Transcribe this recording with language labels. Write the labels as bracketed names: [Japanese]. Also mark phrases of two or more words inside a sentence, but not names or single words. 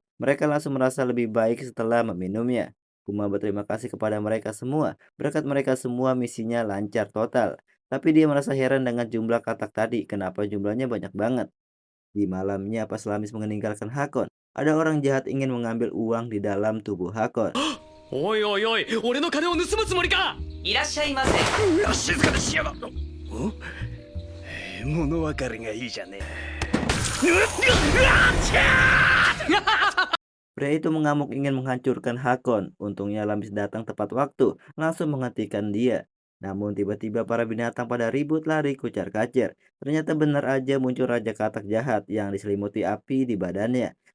[Indonesian] Mereka langsung merasa lebih baik setelah meminumnya. Kuma berterima kasih kepada mereka semua. Berkat mereka semua misinya lancar total. Tapi dia merasa heran dengan jumlah katak tadi, kenapa jumlahnya banyak banget. Di malamnya pas Lamis meninggalkan Hakon, ada orang jahat ingin mengambil uang di dalam tubuh Hakon. [Japanese] おいおいおい、俺の金を盗むつもりか。いらっしゃいませ。うわ、静かにしやがった。物分かりがいいじゃねえ。 [Indonesian] Pria itu mengamuk ingin menghancurkan Hakon. Untungnya Lamis datang tepat waktu, langsung menghentikan dia. Namun tiba-tiba para binatang pada ribut lari kucar-kacir. Ternyata benar aja muncul Raja Katak jahat yang diselimuti api di badannya.